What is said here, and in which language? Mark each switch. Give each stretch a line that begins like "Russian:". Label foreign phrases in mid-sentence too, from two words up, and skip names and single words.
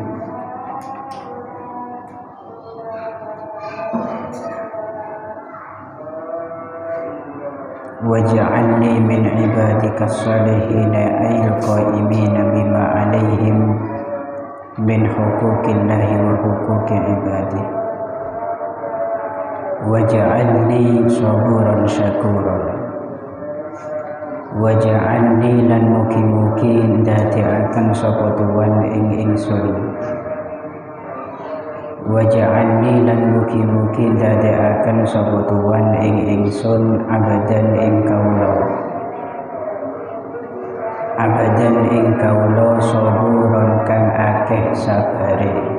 Arabic: واجعلني من عبادك الصالحين أي القائمين بما عليهم من حقوق الله وحقوق عباده. واجعلني صبورا شكورا.
Javanese: واجعلني lan mugi-mugi ndadekaken sapa tuwan ing ingsun. Waj'alni lan mugi-mugi ndadekaken sapa tuwan ing ingsun abadan ing kawula. Abadan ing kawula saburon kang akeh sabare.